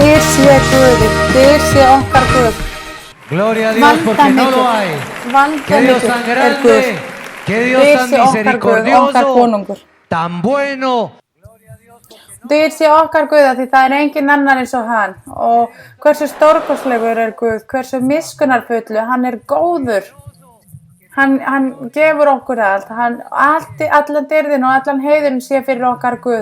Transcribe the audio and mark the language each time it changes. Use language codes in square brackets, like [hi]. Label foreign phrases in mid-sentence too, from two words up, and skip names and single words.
[is] sé Guði, dyr sé okkar Guð. [es] Gloria a Dios porque no lo hay. Qué Dios tan grande, qué Dios tan misericordioso, tan bueno. [is] Dyr sé okkar Guð, því það engin annar eins og hann. Og hversu stórkostlegur Guð, hversu miskunnarfullu, hann góður. Hann gefur okkur allt, allan dyrðin og allan heiðurinn sé fyrir okkar Guð.